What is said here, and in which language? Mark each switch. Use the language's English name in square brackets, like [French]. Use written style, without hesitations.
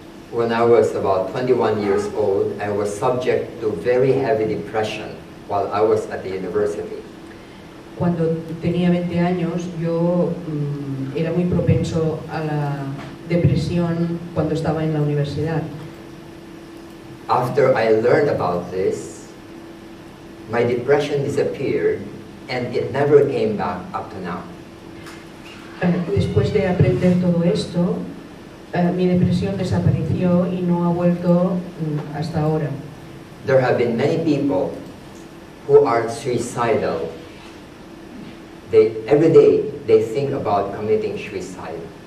[English] When I was about 21 years old, I was subject to very heavy depression while I was at the university. [Spanish] Cuando tenía 20 años, yo era muy propenso a la depresión cuando estaba en la universidad. [English] After I learned about this, my depression disappeared and it never came back up to now. [Spanish] Después de aprender todo esto, mi depresión desapareció y no ha vuelto hasta ahora. [English] There have been many people who are suicidal. Every day they think about committing suicide.